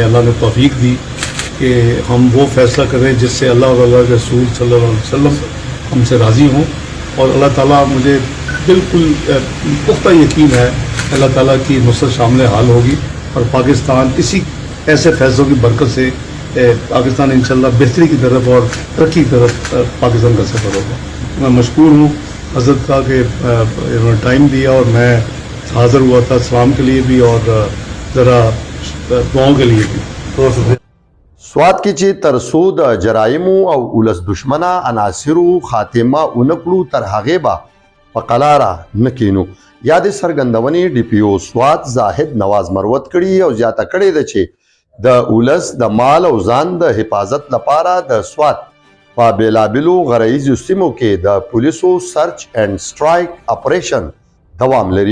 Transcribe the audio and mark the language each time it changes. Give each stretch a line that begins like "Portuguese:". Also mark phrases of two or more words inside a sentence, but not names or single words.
Urdu: اللہ نے توفیق دی کہ ہم وہ فیصلہ کریں جس سے اللہ اور اللہ کے رسول
Arabic: صلى الله عليه وسلم
Urdu: ہم سے راضی ہوں اور اللہ تعالیٰ مجھے بالکل پختہ یقین ہے اللہ تعالیٰ کی نصرت شامل حال ہوگی اور پاکستان اسی ایسے فیصلوں کی برکت سے پاکستان ان شاء اللہ بہتری کی طرف اور ترقی کی طرف پاکستان کا سفر ہوگا. میں مشکور ہوں حضرت کا کہ انہوں نے ٹائم دیا اور میں حاضر ہوا تھا سلام کے لیے بھی اور ذرا دعاؤں کے لیے بھی. तो
Pashto: سوات کې چې ترڅو د جرایمو او ولس دشمنه عناصرو خاتمه اونکړو تر هغې به په قلاره نه کینو. یادې څرګندونې ډي پي او سوات زاهد نواز مروت کړي او زیاته کړې ده چې د ولس د مال او ځان د حفاظت لپاره د سوات په بېلابېلو غرایزو سیمو کې د پولیسو
English: search and strike operation
Pashto: دوام لري.